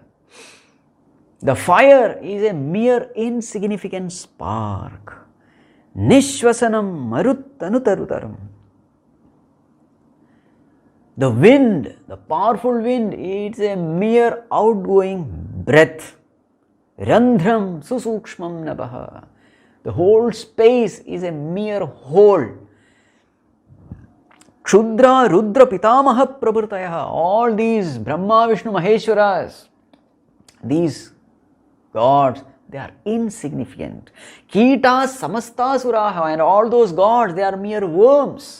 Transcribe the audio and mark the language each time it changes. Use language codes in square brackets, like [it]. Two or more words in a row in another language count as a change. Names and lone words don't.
[en] The fire is a mere insignificant spark. [sa] निश्वसनं मरुत्तनुतरं. [en] The wind, the powerful wind, it's a mere outgoing breath. [sa] रन्ध्रं सुसूक्ष्मं नभः. [en] The whole space is a mere hole. [sa] क्षुद्र रुद्र पितामह प्रभृतयः. [en] All these Brahma, Vishnu, Maheshwaras, these gods, they are insignificant. [sa] कीटाः समस्तसुराः, [en] and all those gods, they are mere worms.